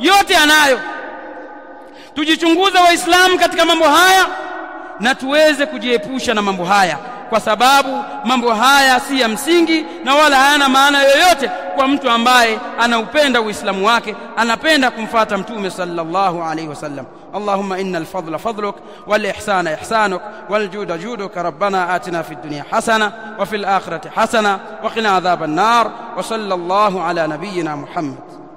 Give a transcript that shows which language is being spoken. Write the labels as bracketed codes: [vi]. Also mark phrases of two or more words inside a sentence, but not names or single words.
[sw] Yote anayo. Tujichunguze Waislamu katika mambo haya na tuweze kujiepusha na mambo haya, kwa sababu mambo haya si ya msingi na wala hayana maana yoyote kwa mtu ambaye anaupenda Uislamu wake, anapenda kumfuata Mtume [ar] صلى الله عليه وسلم. اللهم إن الفضل فضلك والإحسان إحسانك والجود جودك. ربنا آتنا في الدنيا حسنة وفي الآخرة حسنة وقنا عذاب النار. وصلى الله على نبينا محمد.